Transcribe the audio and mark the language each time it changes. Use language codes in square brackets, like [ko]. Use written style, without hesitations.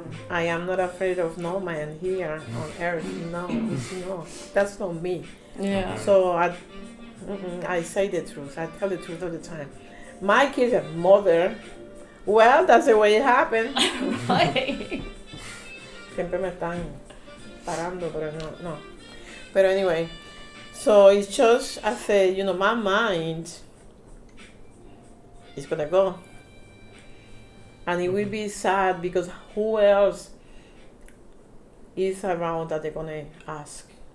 [en] I am not afraid of no man here on earth. No, that's not me. Yeah. So I say the truth. I tell the truth all the time. My kids are mother. Well, that's the way it happened. Right. [es] Siempre me están parando, pero no. [en] But anyway, so it's just, I say, my mind is gonna go. And it will be sad because who else is around that they're gonna ask?